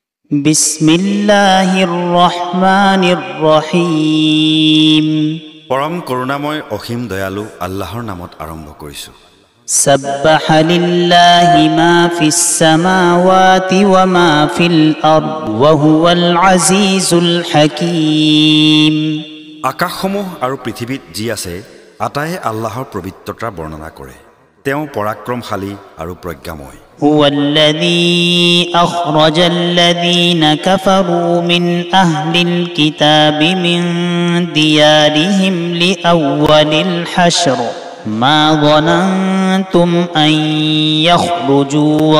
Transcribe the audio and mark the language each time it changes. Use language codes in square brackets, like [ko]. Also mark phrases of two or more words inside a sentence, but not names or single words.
[ar] بسم الله الرحمن الرحيم. [as] পৰম করুণাময় অসীম দয়ালু আল্লাহৰ নামত আৰম্ভ কৰিছো। [ar] سبح لله ما في السماوات وما في الأرض وهو العزيز الحكيم. [as] আকাশসমূহ আৰু পৃথিৱীত যি আছে আটায়ে আল্লাহৰ পবিত্ৰতা বৰ্ণনা কৰে। তেওঁ পৰাক্ৰমশালী আৰু প্ৰজ্ঞাময়। [ar] هو الذي أخرج الذين كفروا من أهل الكتاب من ديارهم لأول الحشر ما ظننتم أن يخرجوا